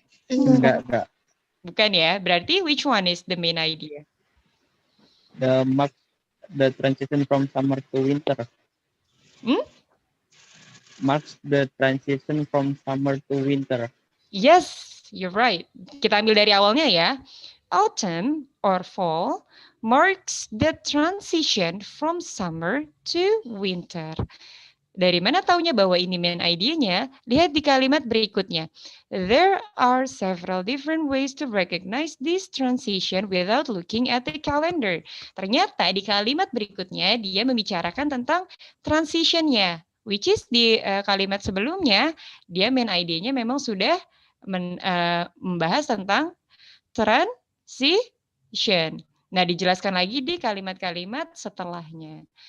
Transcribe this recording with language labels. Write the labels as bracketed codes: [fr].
[id] Enggak. Bukan ya, berarti [en] which one is the main idea? The transition from summer to winter. Marks the transition from summer to winter. Yes, you're right. [id] Kita ambil dari awalnya ya. [en] Autumn or fall marks the transition from summer to winter. [id] Dari mana taunya bahwa ini main idenya? Lihat di kalimat berikutnya. [en] There are several different ways to recognize this transition without looking at the calendar. [id] Ternyata di kalimat berikutnya dia membicarakan tentang transitionnya. Which is di kalimat sebelumnya, dia main idenya memang sudah membahas tentang transition. Nah, dijelaskan lagi di kalimat-kalimat setelahnya.